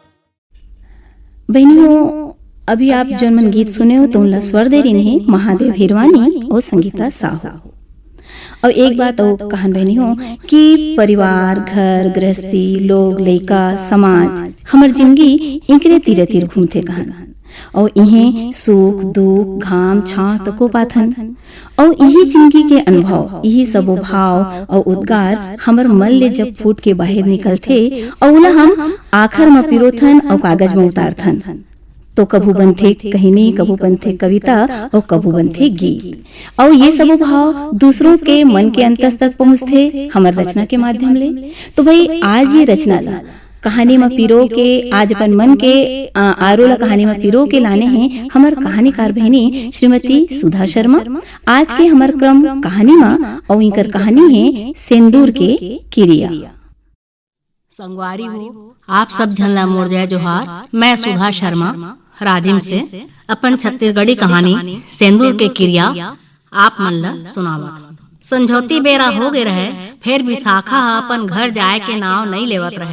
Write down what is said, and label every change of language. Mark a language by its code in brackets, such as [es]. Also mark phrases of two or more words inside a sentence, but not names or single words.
[hne] बहनियों, अभी आप जर्मन गीत सुने हो तो उनला स्वर दे रही नहीं महादेव हिरवानी और संगीता साहू। और एक बात और कहन बहनी हो कि परिवार, घर गृहस्थी, लोग, लइका, समाज, हमर जिंदगी इनकरे तीरे तीर घूमते कहन। और इन्हें सुख दुख घाम छां तको पाथन। और यही जिंदगी के अनुभव, यही सबो भाव और उद्गार हमर मन ले जब फूट के बाहर निकलते और उला हम आखर में पिरोथन और कागज में उतारथन। तो कभू बनथे कहानी, कभू बनथे कविता और कभू बनथे गीत। और ये सब भाव दूसरों के मन के अंतस तक पहुँचते हमार रचना के माध्यम ले। तो भाई आज ये रचना ला कहानी में पिरो के, आज अपन मन के आरोला कहानी में पिरो के लाने हैं हमार कहानीकार बहनी श्रीमती सुधा शर्मा। आज के हमार क्रम कहानी में और इनकर कहानी है सिंदूर के किरिया। संगवारी हो आप सब झनला मोर जय जोहार। मैं सुधा शर्मा राजिम से अपन छत्तीसगढ़ी कहानी सिंदूर के किरिया आप मन ला सुनावत। संझौती बेरा हो गए रहे, फिर विशाखा अपन घर जाए के नाव नहीं लेवत रहे।